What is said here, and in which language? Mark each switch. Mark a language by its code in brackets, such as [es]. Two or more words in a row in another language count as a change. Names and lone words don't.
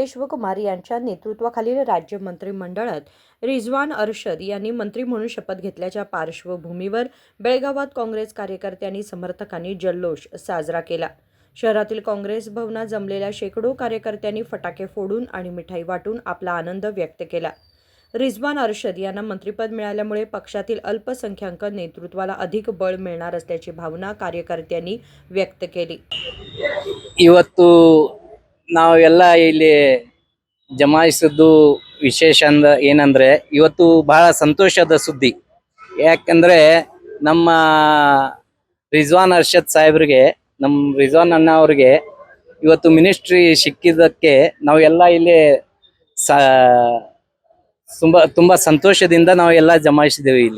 [mr] शिवकुमार यांच्या नेतृत्वाखालील राज्य मंत्रिमंडळात रिझवान अर्शद यांनी मंत्री म्हणून शपथ घेतल्याच्या पार्श्वभूमीवर बेळगावात काँग्रेस कार्यकर्त्यांनी समर्थकांनी जल्लोष साजरा केला। शहरातील काँग्रेस भवनात जमलेल्या शेकडो कार्यकर्त्यांनी फटाके फोडून आणि मिठाई वाटून आपला आनंद व्यक्त केला। रिझवान अर्शद यांना मंत्रिपद मिळाल्यामुळे पक्षातील अल्पसंख्याक नेतृत्वाला अधिक बळ मिळणार असल्याची भावना कार्यकर्त्यांनी व्यक्त केली। [kn] ಇವತ್ತು ನಾವೆಲ್ಲ ಇಲ್ಲಿ ಜಮಾಯಿಸಿದ್ದು ವಿಶೇಷ ಏನಂದ್ರೆ ಇವತ್ತು ಬಹಳ ಸಂತೋಷದ ಸುದ್ದಿ। ಯಾಕಂದ್ರೆ ನಮ್ಮ ರಿಜ್ವಾನ್ ಅರ್ಷದ್ ಸಾಹೇಬ್ರಿಗೆ, ನಮ್ಮ ರಿಜ್ವಾನ್ ಅಣ್ಣ ಅವರಿಗೆ ಇವತ್ತು ಮಿನಿಸ್ಟ್ರಿ ಸಿಕ್ಕಿದ್ದಕ್ಕೆ ನಾವೆಲ್ಲ ಇಲ್ಲಿ ತುಂಬಾ ಸಂತೋಷದಿಂದ ನಾವೆಲ್ಲ ಜಮಾಯಿಸಿದ್ದೇವೆ ಇಲ್ಲಿ।